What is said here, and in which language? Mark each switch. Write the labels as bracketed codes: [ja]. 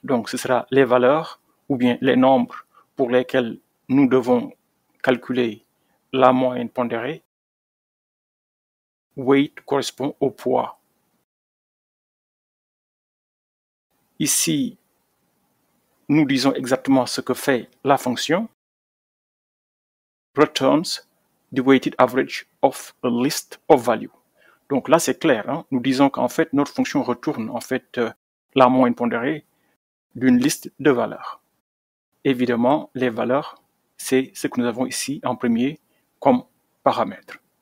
[fr] Donc, ce sera les valeurs ou bien les nombres pour lesquels nous devons calculer la moyenne pondérée. Weight correspond au poids. Ici, nous disons exactement ce que fait la fonction. [en] Returns the weighted average of a list of value. [fr] Donc là, c'est clair. Hein? Nous disons qu'en fait, notre fonction retourne en fait la moyenne pondérée d'une liste de valeurs. Évidemment, les valeurs, c'est ce que nous avons ici en premier comme paramètre.